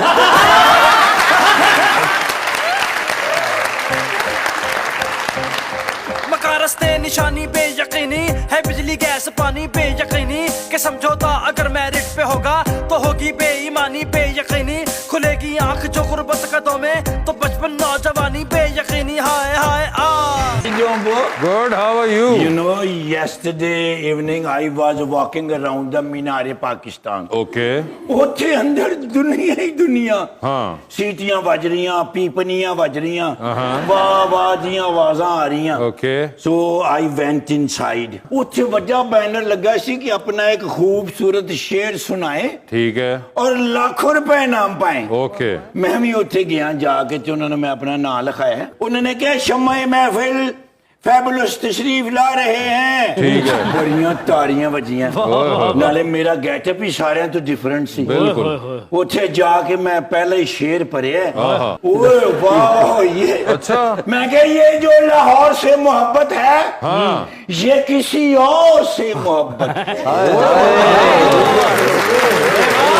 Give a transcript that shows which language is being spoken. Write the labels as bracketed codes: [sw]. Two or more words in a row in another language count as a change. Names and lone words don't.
[ur] رستے نشانی بے یقینی ہے, بجلی گیس پانی بے یقینی, کہ سمجھوتا اگر میرٹ پہ ہوگا تو ہوگی بے ایمانی بے یقینی, کھلے گی آنکھ جو غربت قدوں میں تو بچپن نوجوانی بے یقینی. ہائے ہائے [en] Good, how are you? You know, yesterday evening I was walking around the Minar Pakistan. Okay. [pa] ਉੱਥੇ ਅੰਦਰ ਦੁਨੀਆ ਹੀ ਦੁਨੀਆ, ਹਾਂ, ਸੀਟੀਆਂ ਵੱਜ ਰਹੀਆਂ, ਪੀਪਣੀਆਂ ਵੱਜ ਰਹੀਆਂ, ਵਾਹ ਵਾਹ ਦੀਆਂ ਆਵਾਜ਼ਾਂ ਆ ਰਹੀਆਂ. [en] Okay. So I went inside. [pa] ਉੱਥੇ ਵੱਡਾ ਬੈਨਰ ਲੱਗਾ ਸੀ ਕਿ ਆਪਣਾ ਇੱਕ ਖੂਬਸੂਰਤ ਸ਼ੇਰ ਸੁਣਾਏ, [ur] ٹھیک ہے, اور لاکھوں روپے نام پائے. [en] Okay. [pa] ਮੈਂ ਵੀ ਉੱਥੇ ਗਿਆ, ਜਾ ਕੇ ਤੇ ਉਹਨਾਂ ਨੇ ਮੈਂ ਆਪਣਾ ਨਾਂ ਲਿਖਾਇਆ. ਉਹਨਾਂ ਨੇ ਕਿਹਾ ਸ਼ਮ੍ਹਾ-ਏ ਮਹਿਫਿਲ [ur] فیبولس تشریف لا رہے ہیں. ٹھیک ہے, [pa] بڑیاں تاڑیاں بجیاں, نالے میرا گیٹ اپ ہی سارے تو ڈیفرنٹ سی. [ur] بالکل. [pa] اتھے جا کے میں پہلے ہی شیر پڑھے, اوے واہ, یہ [ur] اچھا, میں کہ یہ جو لاہور سے محبت ہے یہ کسی اور سے محبت ہے.